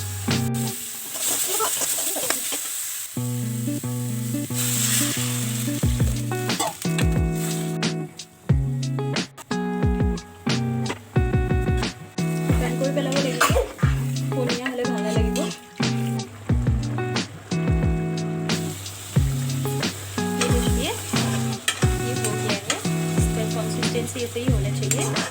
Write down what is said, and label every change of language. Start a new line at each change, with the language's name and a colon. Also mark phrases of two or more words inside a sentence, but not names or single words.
Assamese: শুকান কৰি পেলাব লাগিব, পনীয়া হ'লে ভাল নালাগিব।
Hindi: ये देखिए, ये हो गया है। इसका कंसिस्टेंसी ऐसे ही होना चाहिए।